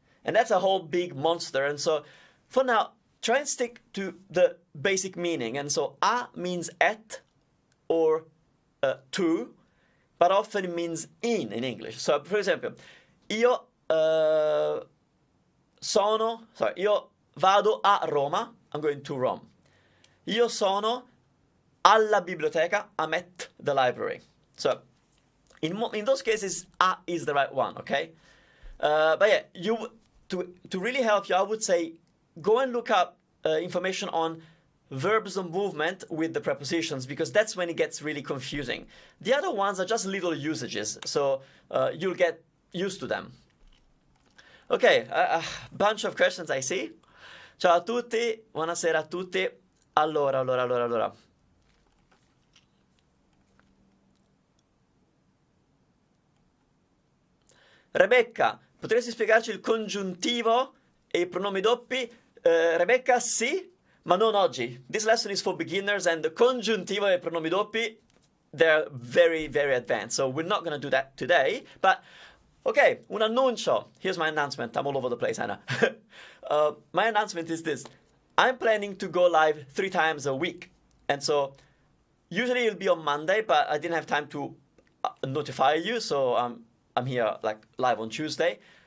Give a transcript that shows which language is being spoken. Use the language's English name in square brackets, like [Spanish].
[English] And that's a whole big monster. And so for now, try and stick to the basic meaning. And so a means at or to, but often it means in English. So for example, [Italian] io vado a Roma, [English] I'm going to Rome. [Italian] Io sono alla biblioteca, [English] I'm at the library. So in those cases, a is the right one, okay? But yeah, to really help you, I would say go and look up information on verbs of movement with the prepositions, because that's when it gets really confusing. The other ones are just little usages, so you'll get used to them. Okay, a bunch of questions I see. [Italian] Ciao a tutti, buonasera a tutti. Allora. Rebecca, potresti spiegarci il congiuntivo e i pronomi doppi? Rebecca, sì, ma non oggi. [English] This lesson is for beginners, and the [Italian] congiuntivo e i pronomi doppi, [English] they're very, very advanced. So we're not going to do that today. But, okay, [Italian] un annuncio. [English] Here's my announcement. I'm all over the place, Anna. My announcement is this. I'm planning to go live 3 times a week. And so usually it'll be on Monday, but I didn't have time to notify you, so I'm here like live on Tuesday.